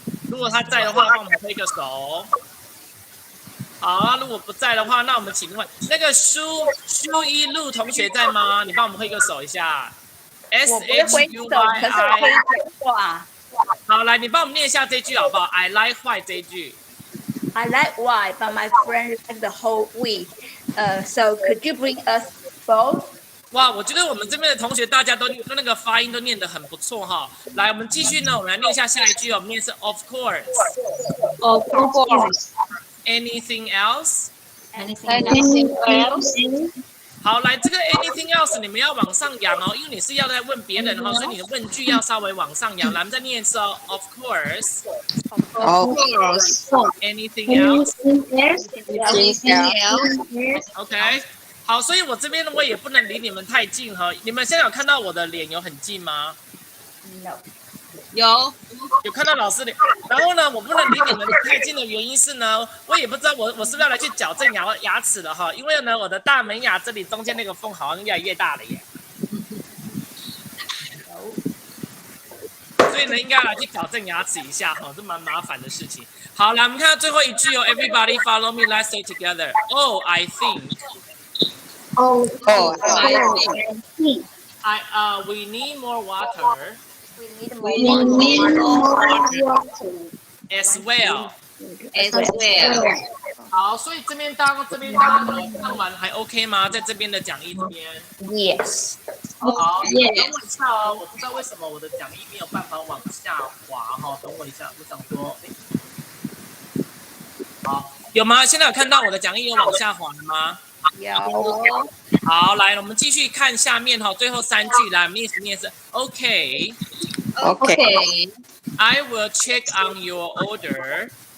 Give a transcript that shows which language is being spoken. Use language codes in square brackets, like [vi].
[zh] 如果他在的话，帮我们挥个手。好，如果不在的话，那我们请问那个苏一路同学在吗？你帮我们挥个手一下。我不会挥手，可是我会讲话。好，来，你帮我们念一下这句好不好 ？ [en] I like white [zh] 这一句。 [en] I like white, but my friend likes the whole wheat. So could you bring us both? [zh] 哇，我觉得我们这边的同学大家都那个发音都念得很不错哈。来，我们继续呢，我们来念一下下一句哦。我们念是 [en] Of course. Of course. Anything else? Anything else? [zh] 好，来这个 [en] anything else [zh] 你们要往上扬哦，因为你是要在问别人哈，所以你的问句要稍微往上扬。来，我们再念一次哦。 [en] Of course. Of course. Anything else? Anything else? OK。 [zh] 好，所以我这边呢，我也不能离你们太近哈。你们现在有看到我的脸有很近吗？有有看到老师脸。然后呢，我不能离你们太近的原因是呢，我也不知道我是不是要来去矫正牙齿了哈，因为呢，我的大门牙这里中间那个缝好像越来越大了耶。所以呢，应该来去矫正牙齿一下哈，这蛮麻烦的事情。好，来我们看到最后一句哦 ， [en] Everybody follow me, let's say together. Oh, I think. Oh, I think. We need more water We need more water as well. as well. [zh] 好，所以这边大家看完还 OK 吗？在这边的讲义这边。 [en] Yes. [zh] 好，等我一下哦，我不知道为什么我的讲义没有办法往下滑哈，等我一下，我想说，好，有吗？现在有看到我的讲义有往下滑了吗？有。好，来，我们继续看下面哈，最后3句来，我们一起念是 OK. [en] Okay. I will check on your order